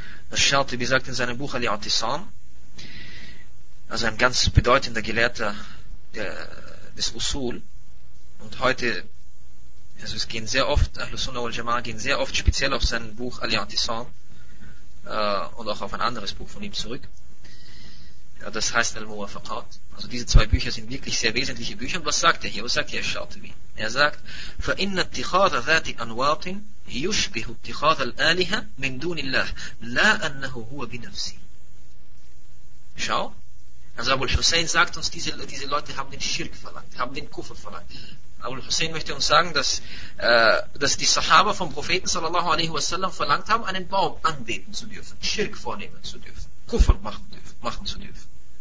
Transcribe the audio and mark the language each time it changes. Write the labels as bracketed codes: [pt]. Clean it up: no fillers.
[de] Al-Shatibi sagt in seinem Buch Al-I'tisam, also ein ganz bedeutender Gelehrter des Usul, und heute, also es gehen sehr oft, Ahl-Sunnah wal-Jama'a gehen sehr oft speziell auf sein Buch Al-I'tisam und auch auf ein anderes Buch von ihm zurück. Ja, das heißt Al-Muwafaqat. Also diese zwei Bücher sind wirklich sehr wesentliche Bücher. Und was sagt er hier? Was sagt hier Al-Shatibi? Er sagt, [ar] فَإِنَّ اتِّخَاذَ ذَاتِ أَنْوَاطٍ يُشْبِهُ اتِّخَاذَ الْآلِهَ مِنْ دُونِ اللَّهِ لَا أَنَّهُ هُوَ بِنَفْسِهِ. [de] Schau. Also Abul Hussein sagt uns, diese Leute haben den Schirk verlangt, haben den Kufr verlangt. Abul Hussein möchte uns sagen, dass die Sahaba vom Propheten sallallahu alaihi wasallam verlangt haben, einen Baum anbeten zu dürfen, Schirk vornehmen zu dürfen, Kufr machen zu dürfen.